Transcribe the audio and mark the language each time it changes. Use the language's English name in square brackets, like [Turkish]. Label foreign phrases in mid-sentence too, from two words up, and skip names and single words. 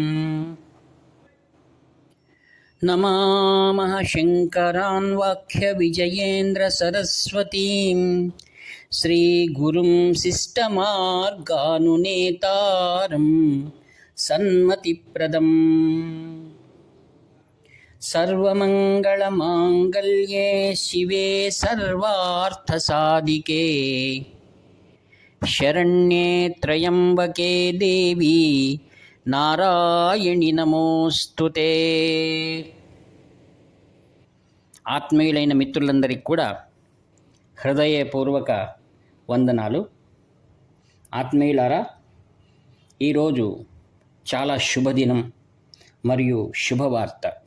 [Sanskrit] नमामः शङ्करान् वाक्यविजयेन्द्रसरस्वतीं श्रीगुरुं शिष्टमार्गानुनेतारं सन्मतिप्रदम्। सर्वमङ्गलमाङ्गल्ये शिवे सर्वार्थसाधिके शरण्ये त्र्यम्बके देवी నారాయణి నమోస్తుతే। [Telugu] ఆత్మీయులైన మిత్రులందరికీ కూడా హృదయపూర్వక వందనాలు। ఆత్మీయులారా, ఈరోజు చాలా శుభదినం మరియు శుభవార్త।